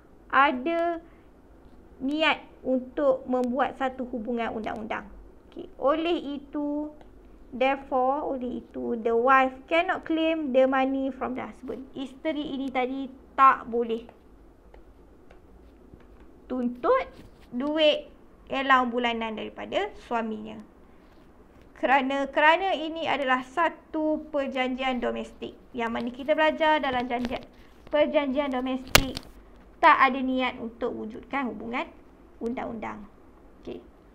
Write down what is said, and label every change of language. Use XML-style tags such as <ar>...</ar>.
<ms>ada niat untuk membuat satu hubungan undang-undang. Okay. Oleh itu,</ms> <en>the wife cannot claim the money from the husband.</en> <ms>Isteri ini tadi tak boleh tuntut duit allowance bulanan daripada suaminya. Kerana ini adalah satu perjanjian domestik. Yang mana kita belajar dalam perjanjian domestik tak ada niat untuk wujudkan hubungan undang-undang. Okay.</ms>